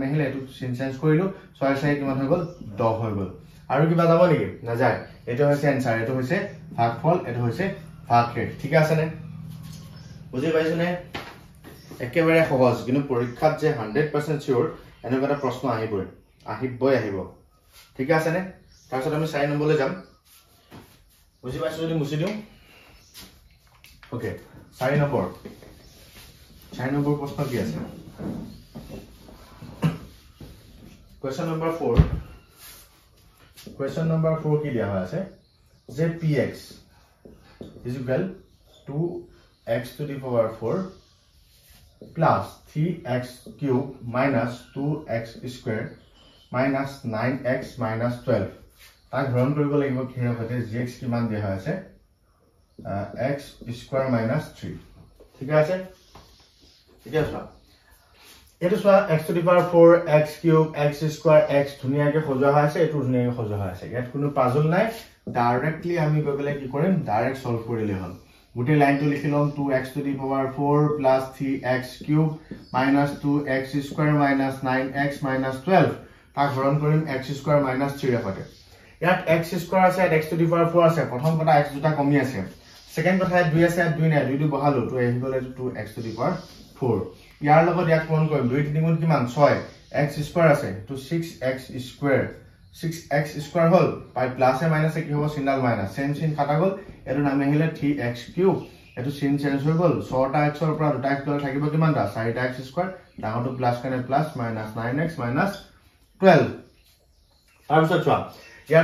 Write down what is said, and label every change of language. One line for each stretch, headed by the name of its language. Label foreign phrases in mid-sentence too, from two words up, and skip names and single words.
Assamese: আহিলে এটো চেঞ্জ কৰিলো 6 6 কিমান হৈ গল 10 হৈ গল আৰু কিবা যাব নেকি না যায় এটো হৈছে आंसर এটো হৈছে ভাগফল এটো হৈছে ভাগশেষ ঠিক আছে নে বুজি পাইছো নে একেবাৰে সহজ কিন্তু পৰীক্ষাত যে 100% সিওৰ এনেকুৱা এটা প্ৰশ্ন আহিব ঠিক আছে নে তাৰপিছত আমি 4 নম্বৰলৈ যাম বুজি পাইছো যদি মুছি দিও ওকে 4 নম্বৰ প্ৰশ্ন কি আছে
English: question number 4
Assamese: কি দিয়া হৈ আছে যে
English: px is equal to x to the power 4 plus 3x cube minus 2x square minus 9x minus 12
Assamese: তাক গ্ৰহণ কৰিব লাগিব কি হবে gx কিমান দিয়া হৈ আছে
English: x square minus 3
Assamese: ঠিক আছে এতিয়া চোৱা এটো চোৱা
English: x to the power 4 x cube x square x
Assamese: ধুনিয়াকে সজোৱা হৈ আছে এটো ধুনিয়াকে সজোৱা হৈ আছে ইয়াত কোনো পাজল নাই ডাইৰেক্টলি আমি গগলে কি কৰিম
English: direct solve
Assamese: কৰিলে হ'ল গুটে লাইনটো লিখিলম
English: 2x to the power 4 plus 3x cube minus 2x square minus 9x minus 12
Assamese: তাক হৰণ কৰিম
English: x square minus 3
Assamese: ৰাখতে ইয়াত
English: x square
Assamese: আছে
English: x to the power 4
Assamese: আছে প্ৰথম কথা x দুটা কমি আছে সেকেন্ড কথা 2 আছে 2 নাই 2 বহালো তো এই গলে
English: 2x to the power 4
Assamese: ইয়াৰ লগত ইয়াক পূৰণ কৰিম 2 3 গুণ কিমান 6
English: x square
Assamese: আছে তো 6x square হল পাই প্লাস এ মাইনাস এ কি হ'ব
English: single minus same sign
Assamese: কাটা গল এটো নাম আহিলে
English: 3x cube
Assamese: এটো সিন চেঞ্জ হৈ গল 6টা x ৰ পৰা 2টা x লৈ থাকিব কিমানটা
English: 4x square
Assamese: ডাঙৰটো প্লাস কাৰণে
English: plus minus 9x minus 12
Assamese: তাৰপিছত চোৱা ইয়াত